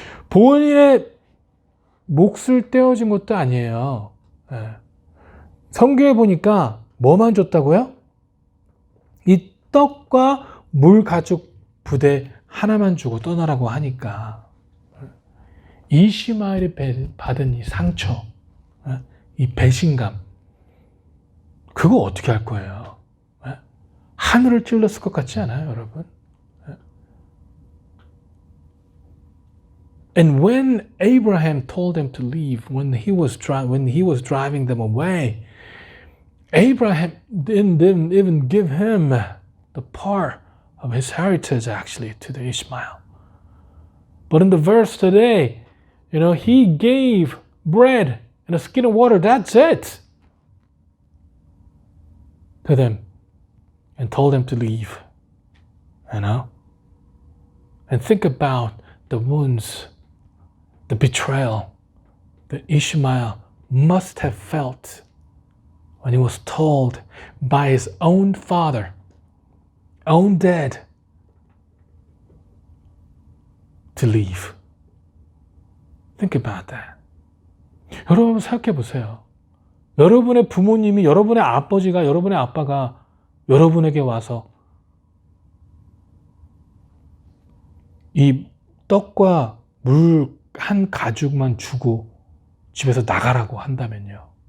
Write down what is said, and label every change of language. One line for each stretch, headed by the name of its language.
Korean: 본인의 몫을 떼어준 것도 아니에요. 성경에 보니까 뭐만 줬다고요? 이 떡과 물 가죽 부대 하나만 주고 떠나라고 하니까 이시마엘이 받은 이 상처, 이 배신감, 그거 어떻게 할 거예요? 하늘을 찔렀을 것 같지 않아요, 여러분?
English: And when Abraham told them to leave, when he was driving them away, Abraham didn't even give him the part of his heritage actually to the Ishmael. But in the verse today, he gave bread and a skin of water. That's it to them, and told them to leave. And think about the wounds, the betrayal that Ishmael must have felt when he was told by his own father, own dad, to leave. Think about that.
Korean: 여러분 생각해 보세요. 여러분의 부모님이, 여러분의 아버지가, 여러분의 아빠가 여러분에게 와서 이 떡과 물 한 가죽만 주고 집에서 나가라고 한다면요.